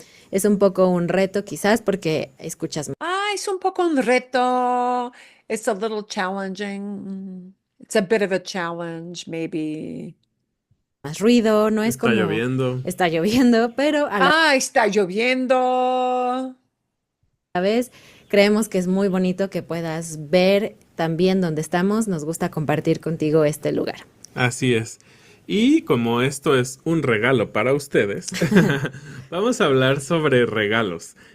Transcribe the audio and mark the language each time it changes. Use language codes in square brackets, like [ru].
[es] Es un poco un reto quizás porque escuchas. Es un poco un reto. [en] It's a little challenging. It's a bit of a challenge, maybe. [es] más ruido, no es Está como lloviendo. está lloviendo, pero a la Está lloviendo. vez creemos que es muy bonito que puedas ver también dónde estamos. Nos gusta compartir contigo este lugar. Así es. Y como esto es un regalo para ustedes, vamos a hablar sobre regalos.